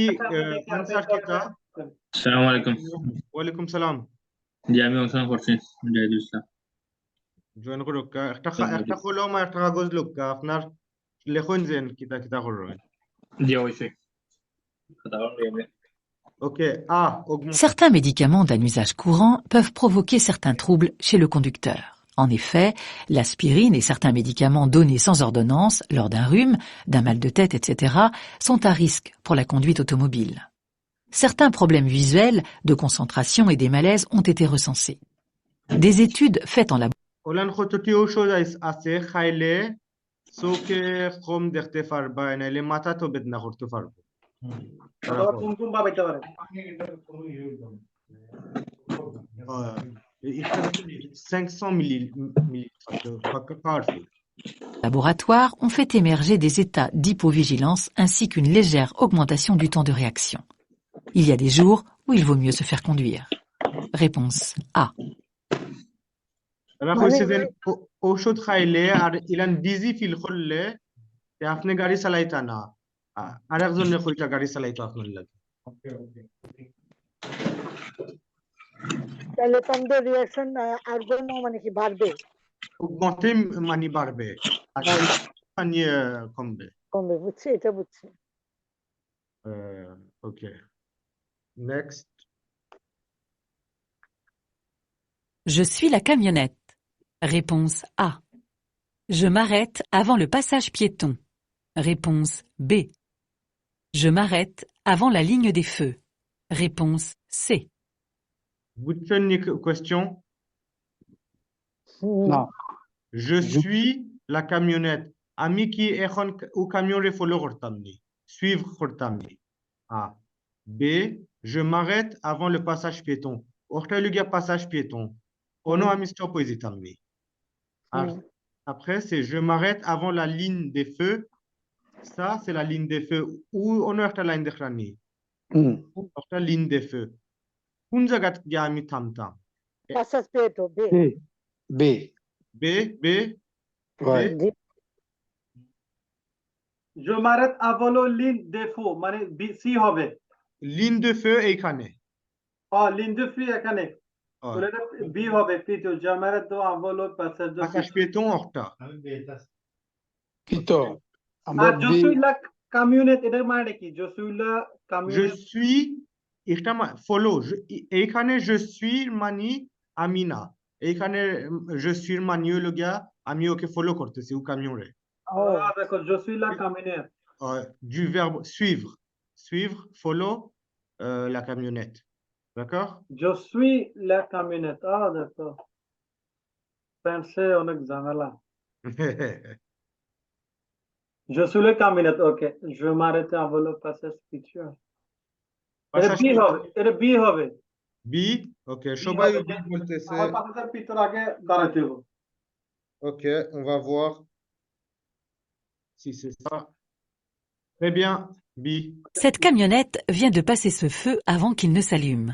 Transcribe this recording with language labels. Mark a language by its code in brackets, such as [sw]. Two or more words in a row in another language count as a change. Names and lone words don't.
[bn] আচ্ছা আমরা দেখি আপনি আনসার পরে কিটা। আসসালামু আলাইকুম। ওয়ালাইকুম সালাম। জি আমি অংশগ্রহণ করছি। জাহিদুল ইসলাম। জয়েন করো একটা কলম আর একটা কাগজ লোক আপনার লেখুন যেন কিতা কিতা করবেন। জি অবশ্যই। কথা বলবো। [en] OK. [fr] Certains médicaments d'un usage courant peuvent provoquer certains troubles chez le conducteur. En effet, l'aspirine et certains médicaments donnés sans ordonnance lors d'un rhume, d'un mal de tête, etc. sont à risque pour la conduite automobile. Certains problèmes visuels, de concentration et des malaises ont été recensés. Des études faites en [bn] ওলান কতটি ঔষধ আছে খাইলে চোখে কম দেখতে পারবা নাইলে মাথা তো বেদনা করতে পারবো। অথবা কুমকুম বা পেতে পারে। এখানে 500 millilitres powerful. [fr] laboratoire ont fait émerger des états d'hypovigilance ainsi qu'une légère augmentation du temps de réaction. Il y a des jours où il vaut mieux se faire conduire. Réponse A. [bn] এরা কইছে যে ঔষধ খাইলে আর ইলান বিজি ফিল করলে আপনি গাড়ি চালাইতা না, আর একজনের কইতা গাড়ি চালাইতো আপনার লাগে। তাহলে তোমাদের রিঅ্যাকশন আরগোনো মানে কি বাড়বে? মতে মানি বাড়বে আর মানি কমবে। কমবে, বুঝছি, এটা বুঝছি। ওকে নেক্সট। [fr] Je suis la camionnette. Réponse A. Je m'arrête avant le passage piéton. Réponse B. Je m'arrête avant la ligne des feux. Réponse C. [bn] বুঝছেন নি question? না, [fr] Je suis la camionnette. [bn] আমি কি এখন ও কামিয়রে ফলো করতাম নি, [fr] suivre করতাম [bn] নি। A. B. [fr] Je m'arrête avant le passage piéton. [bn] ওটা লুগিয়া [fr] passage piéton. [bn] Ono আমি stop হয়ে যেতাম নি। আর [fr] après c'est je m'arrête avant la ligne des feux. Ça c'est la ligne des feux. [bn] Ou ono একটা লাইন দেখলাম নি, একটা [fr] ligne des feux. [bn] কোন জায়গা গিয়ে আমি থামতাম? [fr] passage piéton B B. B. B. Ouais. B. Je m'arrête avant le ligne de feu [bn] মানে সি হবে। [fr] ligne de feu [bn] এইখানে। [fr] ligne de feu [bn] এখানে, তাহলে এটা বি হবে। [fr] পিটো je m'arrête avant le passage de passage piéton ওটা। Pito. [bn] আর [fr] je suis la camionnette [bn] এটার মানে কি? [fr] je suis la Je camionnette [bn] suis এটা follow এইখানে [fr] je suis [bn] মানি আমি না, এইখানে [fr] je suis [bn] মানি হলো গিয়া আমি ওকে ফলো করতেছি ও কামিয়রে। [fr] d'accord, je suis la camionnette Du verbe suivre, suivre, follow la camionnette, d'accord? je suis la camionnette d'accord, [bn] ফ্রান্সে অনেক ঝামেলা। [fr] je suis la camionnette, OK, je m'arrête avant le passage piéton। [bn] এটা বি হবে, এটা বি হবে। B, OK, সবাই B বলতেছে। আমার পাশের পিতর আগে দাঁড়াতে হবে। [fr] OK, on va voir si c'est ça. Très bien, B. Cette camionnette vient de passer ce feu avant qu'il ne s'allume.